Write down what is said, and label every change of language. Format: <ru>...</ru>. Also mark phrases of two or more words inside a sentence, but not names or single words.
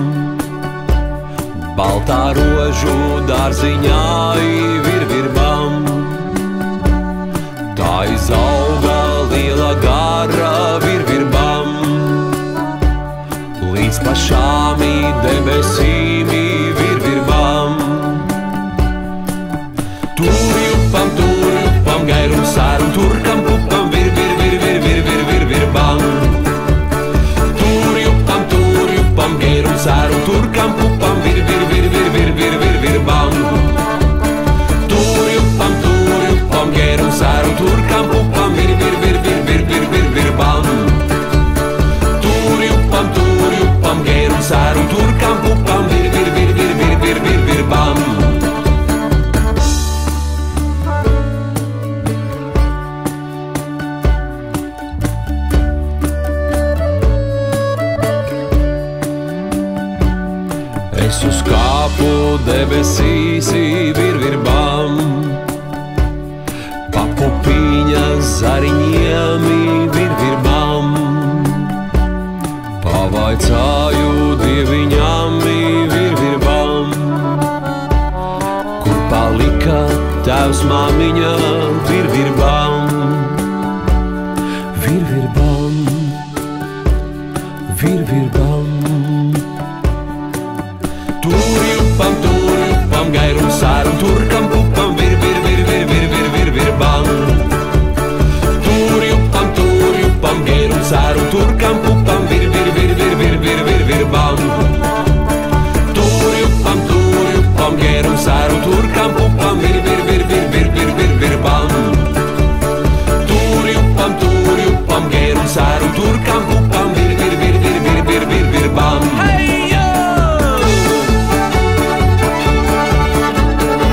<lv>baltā rožu dārziņā virvirbam. Tā izauga liela gara virvirbam, līdz pašām debesīm virvirbam. Turjupam, gairum sārum, turkam pupam, virvirbam. Turjupam, gairum sārum, turkam pupam, virvirbam. Turjupam, gairum sārum, turkam pupam, virvirbam. Turjupam, gairum sārum, turkam pupam, virvirbam. Es uzkāpu debesīs virvirbam, pa pupiņas zariņiem virvirbam. Pavaicāju dieviņām virvirbam, kur palika tēvs māmiņa virvirbam. Virvirbam, virvirbam. Turjupam, gairum sārum, turkam pupam, virvirbam. Turjupam, gairum sārum, turkam pupam, virvirbam. Turjupam, gairum sārum, turkam pupam, virvirbam. Turjupam, gairum sārum, turkam pupam, virvirbam.</lv> <en>Hey, yo!</en>